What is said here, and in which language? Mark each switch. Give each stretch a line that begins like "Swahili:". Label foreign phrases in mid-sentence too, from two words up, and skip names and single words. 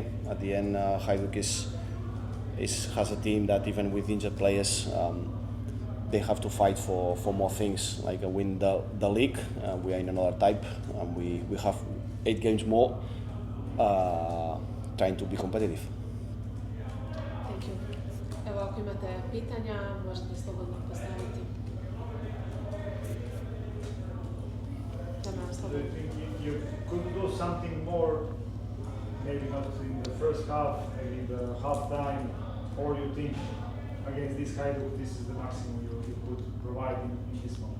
English: At the end, Hajduk has a team that even with injured players, they have to fight for more things, like win the league. We are in another type, and we have 8 games more, trying to be competitive.
Croatian: Evo, ako imate pitanja, možete slobodno postaviti.
English: Do you think you could do something more, maybe not in the first half, maybe in the half time, or you think against this Hajduk, this is the maximum you could provide in this moment?